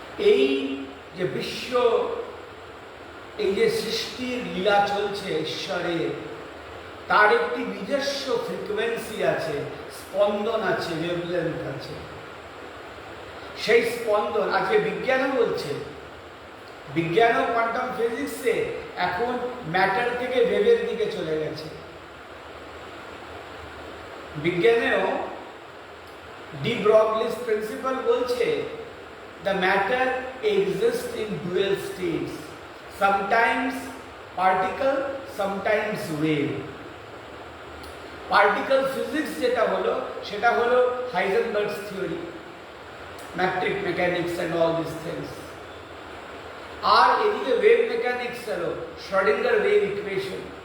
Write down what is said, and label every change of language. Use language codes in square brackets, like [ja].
[bn] এই যে বিশ্ব, এই যে সৃষ্টির লীলা চলছে ঈশ্বরের, তার একটি নিজস্ব ফ্রিকোয়েন্সি আছে, স্পন্দন আছে, ওয়েভলেন্থ আছে। সেই স্পন্দন আজকে বিজ্ঞানও বলছে, বিজ্ঞানও কোয়ান্টাম ফিজিক্সে এখন ম্যাটার থেকে ওয়েভের দিকে চলে গেছে। বিজ্ঞানেও ডি ব্রগলিস প্রিন্সিপাল বলছে, [en] the matter exists in dual states, sometimes particle, sometimes wave. [bn] Particle physics যেটা হলো, সেটা হলো হাইজেনবার্গস theory, [en] Matrix mechanics and all this things. [bn] আর এদিকে ওয়েভ মেকানিক্স হলো শ্রোডিঙ্গার ওয়েভ ইকুয়েশন।